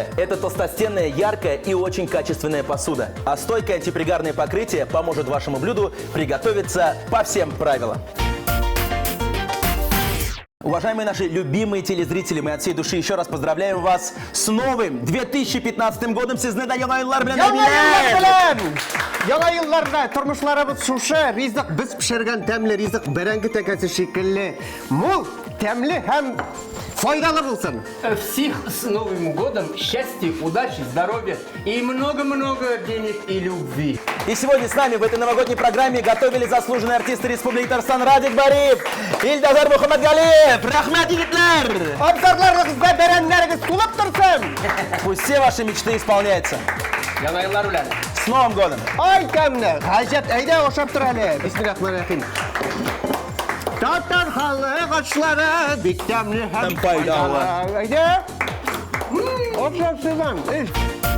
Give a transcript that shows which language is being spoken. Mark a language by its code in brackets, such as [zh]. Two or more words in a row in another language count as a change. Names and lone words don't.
[ru] Это толстостенная, яркая и очень качественная посуда. А стойкое антипригарное покрытие поможет вашему блюду приготовиться по всем правилам. Уважаемые наши любимые телезрители, мы от всей души еще раз поздравляем вас с новым 2015 годом. [tt] Сезне да яңа еллар белән, әбиләр! Яңа елларда тормышларыбыз шушы, ризык без пешергән тәмле ризык бәрәңге тәкәсе шикелле. Мул, тәмле һәм файдалы булсын. [ru] Всех с Новым годом, счастья, удачи, здоровья и много-много денег и любви. И сегодня с нами в этой новогодней программе готовили заслуженные артисты Республики Татарстан Радик Бариев, Илтазар Мухаммадгалиев. [tt] Рахмат, егетләр! Абзарларыгызда бәрәннәрегез тулып торсын. [ru] Пусть все ваши мечты исполняются. [tt] Яңа еллар белән. [ru] С Новым годом! [tt] Ай тәмле, гаҗәп, әйдә ашап тор әле. [ar] بسم الله الرحمن الرحيم. [tt] Татар халык ашлары бик тәмле һәм Һәм файдалы. Әйдә. Ашап сезам.